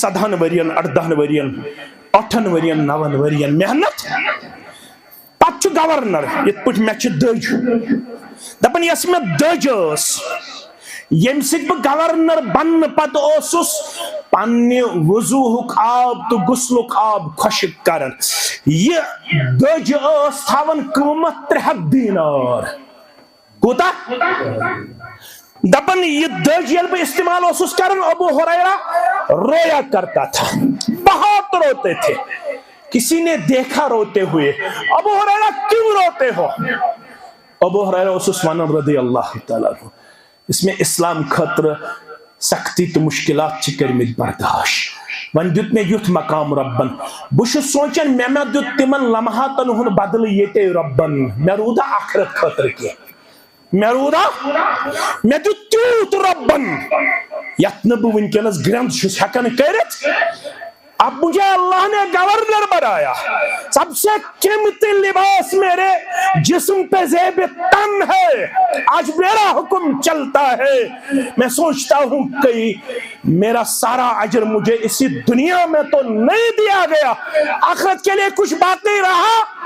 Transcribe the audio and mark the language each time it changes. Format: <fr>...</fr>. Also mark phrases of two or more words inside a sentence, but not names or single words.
<ks>17 ؤرین 18 ؤرین 8 ؤرین 9 ؤرین محنت پتہٕ چھُ گورنر یِتھ پٲٹھۍ مےٚ چھِ دٔج دپان یۄس مےٚ دٔج ٲس ییٚمہِ سۭتۍ بہٕ گورنر بننہٕ پتہٕ اوسُس پننہِ وضوٗہُک آب تہٕ غسلُک آب خۄشٕک کران یہِ دٔج ٲس تھاوان قۭمتھ 300 دینار کوٗتاہ دپان یہِ دٔج ییٚلہِ بہٕ استعمال اوسُس کران</ks> <ur>ابو ہریرہ رویا کرتا تھا بہت روتے تھے کسی نے دیکھا روتے ہوئے ابو ہریرہ کیوں روتے ہو ابو ہریرہ</ur> <ks>اوسُس ونان</ks> <ar>رضی اللہ تعالیٰ عنہ</ar> <ur>اس میں</ur> <ks>اسلام خٲطرٕ سختی تہٕ مشکلات چھِ کٔرمٕتۍ برداشت وۄنۍ دیُت مےٚ یُتھ مقام رۄبن بہٕ چھُس سونچان مےٚ دیُت تِمن لمحاتن ہُنٛد بدلہٕ ییٚتے رۄبن مےٚ روٗدا آخرت خٲطرٕ کینٛہہ مےٚ روٗدا مےٚ دیُت تیوٗت رۄبن یتھ نہٕ بہٕ وٕنکیٚنس گرٛنٛد چھُس ہٮ۪کان کٔرِتھ</ks> <ur>اب مجھے اللہ نے گورنر بنایا سب سے قیمتی لباس میرے جسم پہ زیب تن ہے آج میرا حکم چلتا ہے میں سوچتا ہوں کہ میرا سارا اجر مجھے اسی دنیا میں تو نہیں دیا گیا آخرت کے لیے کچھ باقی رہا</ur>